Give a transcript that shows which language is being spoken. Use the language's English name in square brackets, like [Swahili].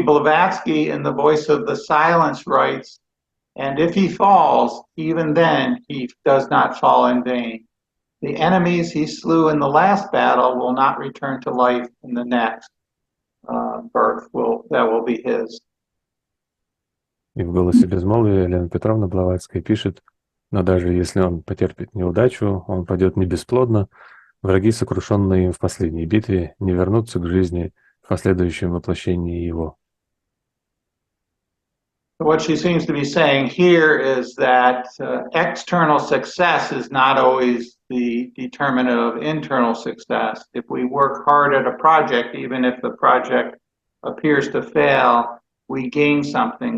[English] Blavatsky in The Voice of the Silence writes, "And if he falls, even then he does not fall in vain. The enemies he slew in the last battle will not return to life in the next birth. That will be his." [Russian] И в «Голосе безмолвия» Елена Петровна Блаватская пишет: «Но даже если он потерпит неудачу, он падет не бесплодно. Враги, сокрушенные им в последней битве, не вернутся к жизни в последующем воплощении его». [English] What she seems to be saying here is that external success is not always the determinant of internal success. If we work hard at a project, even if the project appears to fail, we gain something.